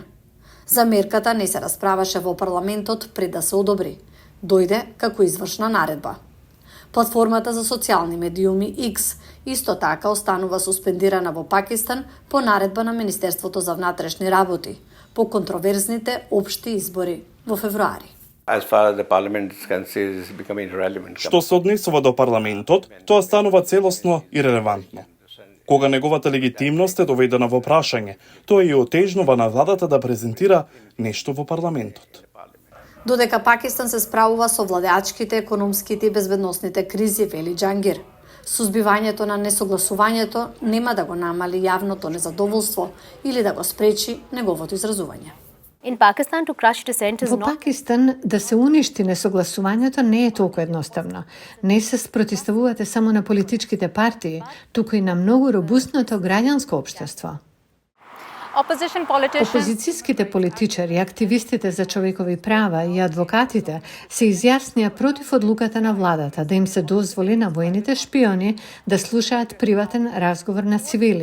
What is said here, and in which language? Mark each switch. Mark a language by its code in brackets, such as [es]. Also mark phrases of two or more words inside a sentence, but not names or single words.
[mk] За мерката не се расправаше во парламентот пред да се одобри. Дојде како извршна наредба. Платформата за социјални медиуми X исто така останува суспендирана во Пакистан по наредба на Министерството за внатрешни работи по контроверзните општи избори во февруари. [en] As far as the parliament is concerned, is becoming irrelevant. [mk] Што се однесува до парламентот, тоа станува целосно ирелевантно. Кога неговата легитимност е доведена во прашање, тоа и отежнува на владата да презентира нешто во парламентот. Додека Пакистан се справува со владеачките, економските и безбедносните кризи, вели Джангир, сузбивањето на несогласувањето нема да го намали јавното незадоволство или да го спречи неговото изразување. [en] In Pakistan, to crush dissent is [mk] Во [en] not. [mk] Пакистан да се уништи несогласувањето не е толку едноставно. Не се спротиставувате само на политичките партии, туку и на многу робустното граѓанско општество. [en] Opposition politicians. [mk] Опозицијските политичари, активистите за човекови права и адвокатите се изјаснија против одлуката на владата да им се дозволи на војните шпиони да слушаат приватен разговор на цивили.